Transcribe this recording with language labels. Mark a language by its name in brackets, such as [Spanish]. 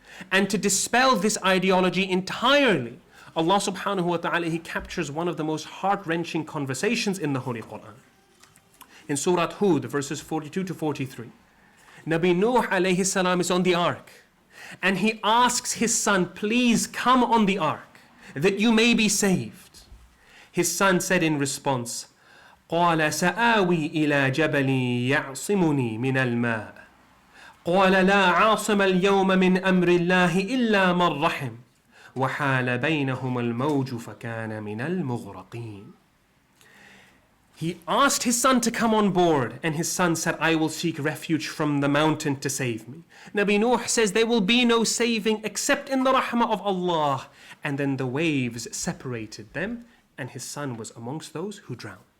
[English] And to dispel this ideology entirely, Allah subhanahu wa ta'ala, He captures one of the most heart-wrenching conversations in the Holy Quran. In Surah Hud, verses 42 to 43. Nabi Nuh alayhi salam is on the ark. And he asks his son, please come on the ark, that you may be saved. His son said in response, [Arabic] قال سآوي إلى جبل يعصمني من الماء قال لا عاصم اليوم من أمر الله إلا من رحم وحال بينهما الموج فكان من المغرقين. [English] He asked his son to come on board, and his son said, I will seek refuge from the mountain to save me. Nabi Nuh says, there will be no saving except in the rahmah of Allah. And then the waves separated them, and his son was amongst those who drowned.